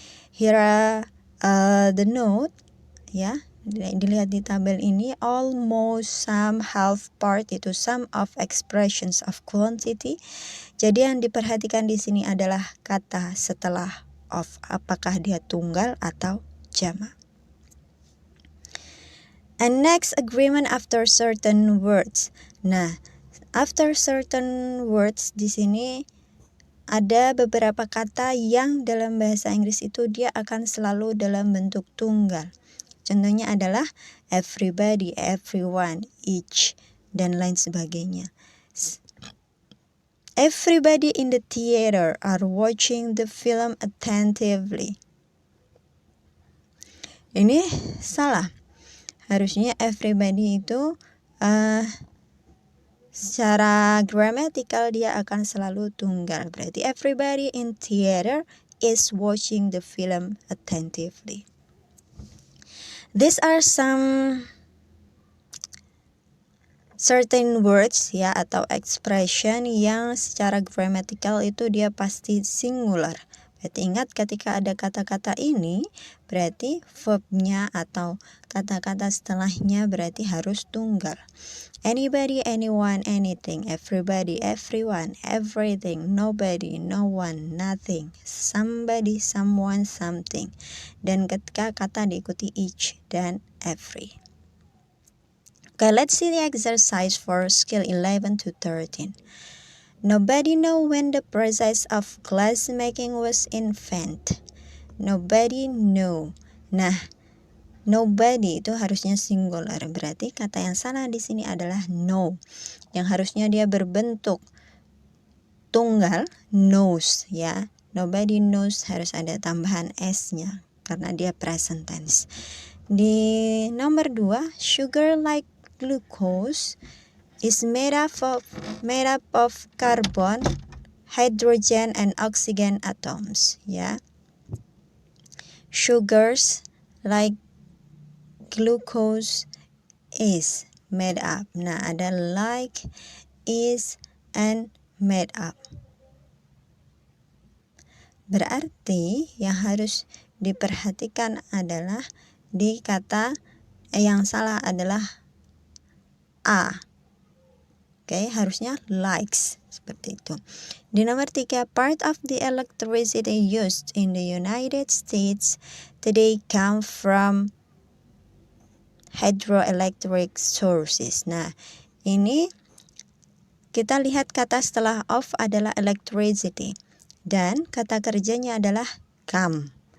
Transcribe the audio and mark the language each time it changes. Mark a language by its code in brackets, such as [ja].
[en] Here are the note, ya. [id] Dilihat di tabel ini, almost, some, half, part itu sum of expressions of quantity. Jadi yang diperhatikan di sini adalah kata setelah of, apakah dia tunggal atau jamak. [en] And next, agreement after certain words. [id] Nah, after certain words di sini ada beberapa kata yang dalam bahasa Inggris itu dia akan selalu dalam bentuk tunggal. Contohnya adalah everybody, everyone, each, dan lain sebagainya. [en] Everybody in the theater are watching the film attentively. [id] Ini salah. Harusnya everybody itu secara gramatikal dia akan selalu tunggal. [en] Berarti everybody in theater is watching the film attentively. These are some certain words [id] ya atau expression yang secara gramatikal itu dia pasti singular. Berarti ingat ketika ada kata-kata ini berarti verbnya atau kata-kata setelahnya berarti harus tunggal. [en] Anybody, anyone, anything, everybody, everyone, everything, nobody, no one, nothing, somebody, someone, something. [id] Dan ketika kata diikuti each dan every. [en] Okay, let's see the exercise for skill 11 to 13. Nobody know when the process of glass making was invented. Nobody know. [id] Nah, nobody itu harusnya singular. Berarti kata yang salah di sini adalah know. Yang harusnya dia berbentuk tunggal, knows ya. [en] Nobody knows [id] harus ada tambahan s-nya karena dia present tense. Di nomor 2, [en] sugar like glucose is made up of carbon, hydrogen, and oxygen atoms. Ya, sugars like glucose is made up. [id] Nah, ada like, is, and made up. Berarti yang harus diperhatikan adalah di kata yang salah adalah A. Oke, harusnya likes seperti itu. Di nomor 3, [en] part of the electricity used in the United States today come from hydroelectric sources. [id] Nah, ini kita lihat kata setelah of adalah electricity dan kata kerjanya adalah come.